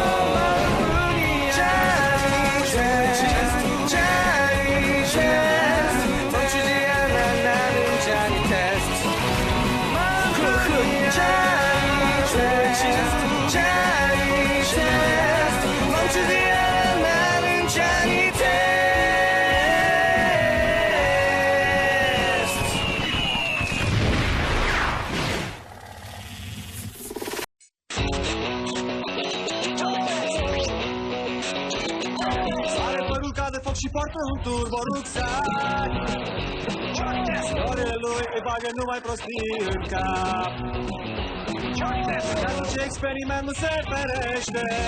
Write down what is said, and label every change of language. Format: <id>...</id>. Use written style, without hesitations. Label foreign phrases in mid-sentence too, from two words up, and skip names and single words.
<ko>멈추지 않아 나는 Johnny Test 멈추지 않아 나는 Johnny Test</ko> <ro>Sare părul ca de foc și poartă un turbo rucsac Florile lui îi bagă numai prostii în cap Și atunci experimentul se ferește</ro>